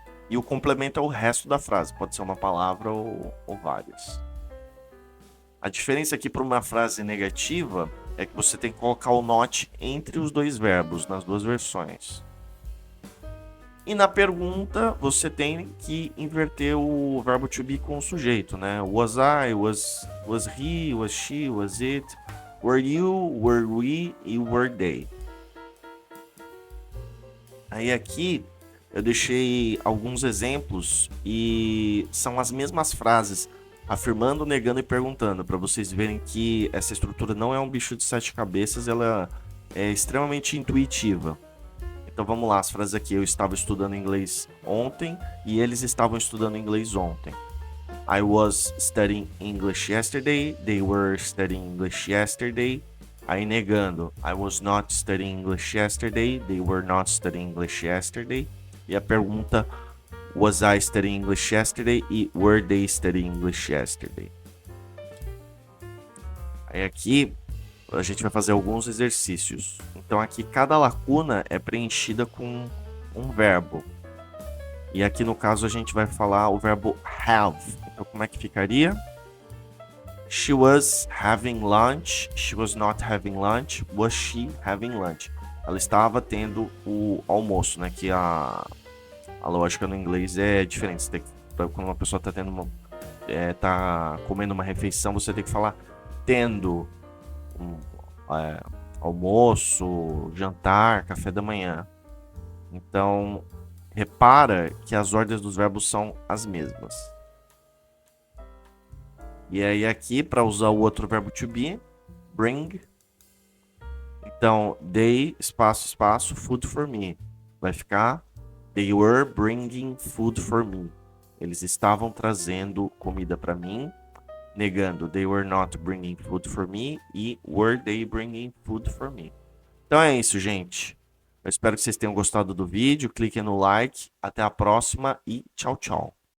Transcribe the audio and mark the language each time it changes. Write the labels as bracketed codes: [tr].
[pt] E o complemento é o resto da frase, pode ser uma palavra ou várias. A diferença aqui para uma frase negativa é que você tem que colocar o not entre os dois verbos, nas duas versões. E na pergunta, você tem que inverter o verbo to be com o sujeito, né? [en] Was I, was he, was she, was it, were you, were we e were they. [pt] Aí aqui eu deixei alguns exemplos e são as mesmas frases, afirmando, negando e perguntando, para vocês verem que essa estrutura não é um bicho de sete cabeças, ela é extremamente intuitiva. Então vamos lá, as frases aqui. Eu estava estudando inglês ontem e eles estavam estudando inglês ontem. [en] I was studying English yesterday. They were studying English yesterday. [pt] Aí negando. [en] I was not studying English yesterday. They were not studying English yesterday. [pt] E a pergunta, [en] was I studying English yesterday? E were they studying English yesterday? [pt] Aí aqui a gente vai fazer alguns exercícios. Então aqui cada lacuna é preenchida com um verbo. E aqui no caso a gente vai falar o verbo have. Então como é que ficaria? [en] She was having lunch. She was not having lunch. Was she having lunch? [pt] Ela estava tendo o almoço, né? Que a lógica no inglês é diferente. Você tem que, quando uma pessoa está tendo tá comendo uma refeição, você tem que falar tendo almoço, jantar, café da manhã. Então, repara que as ordens dos verbos são as mesmas. E aí aqui, para usar o outro verbo to be, bring. Então, [en] they, [pt] espaço, espaço, [en] food for me. [pt] Vai ficar, [en] they were bringing food for me. [pt] Eles estavam trazendo comida para mim. Negando, [en] they were not bringing food for me. E were they bringing food for me. [pt] Então é isso, gente. Eu espero que vocês tenham gostado do vídeo. Cliquem no like. Até a próxima e tchau, tchau.